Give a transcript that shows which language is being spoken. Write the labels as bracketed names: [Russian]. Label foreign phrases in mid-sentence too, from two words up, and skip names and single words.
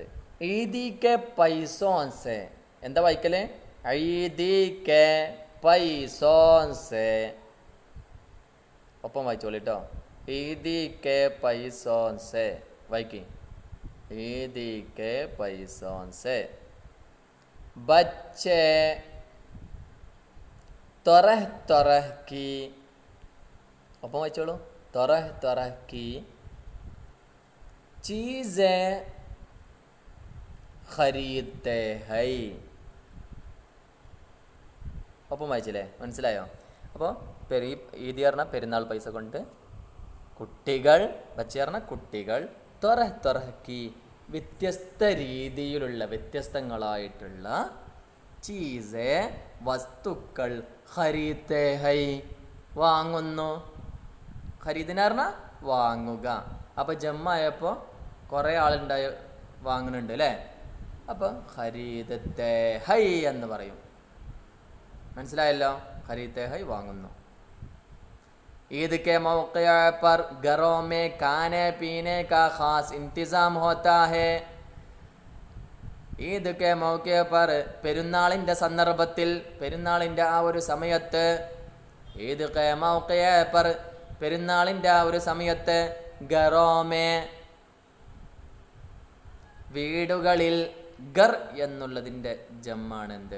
[Hindi] ईदी के पैसों से [Malayalam] എന്താ വായിക്കല്? [Hindi] ईदी के पैसों से. [Malayalam] ഒപ്പം വായിച്ചോളിട്ടോ. [Hindi] ईदी के पैसों से [Malayalam] വായിക്കി. [Hindi] ईदी के पैसों से बच्चे तरह तरह की. [Malayalam] ഒപ്പം വായിച്ചോളൂ. [Hindi] तरह तरह की चीज़ें खरीदते हैं. [Malayalam] ഒപ്പം വായിച്ചില്ലേ? മനസ്സിലായോ? അപ്പോൾ ഈദി പറഞ്ഞാൽ പെരുന്നാൾ പൈസ കൊണ്ട് കുട്ടികൾ, ബच्चे പറഞ്ഞാൽ കുട്ടികൾ, [Hindi] तरह तरह की [Malayalam] വ്യത്യസ്ത രീതിയിലുള്ള വ്യത്യസ്തങ്ങളായിട്ടുള്ള ചീസെ വസ്തുക്കൾ [Hindi] खरीदते हैं [Malayalam] വാങ്ങുന്നു. ഖരീദിന് പറഞ്ഞാൽ വാങ്ങുക. അപ്പോൾ ജമ്മായപ്പോൾ കുറേ ആളുണ്ടായി വാങ്ങുന്നുണ്ട് അല്ലേ? അപ്പോൾ [Hindi] खरीदते हैं [Malayalam] എന്ന് പറയും. മനസ്സിലായല്ലോ? [Hindi] खरीदते हैं [Malayalam] വാങ്ങുന്നു. [Hindi] ईद के मौके पर घरों में खाने पीने का खास इंतज़ाम होता है. ईद के मौके पर [Malayalam] പെരുന്നാളിൻ്റെ സന്ദർഭത്തിൽ, പെരുന്നാളിൻ്റെ ആ ഒരു സമയത്ത്, [Hindi] ईद के मौके पर [Malayalam] പെരുന്നാളിൻ്റെ ആ ഒരു സമയത്ത്, ഗറോമേ വീടുകളിൽ, ഗർ എന്നുള്ളതിൻ്റെ ജമ്മാണ് എന്ത്?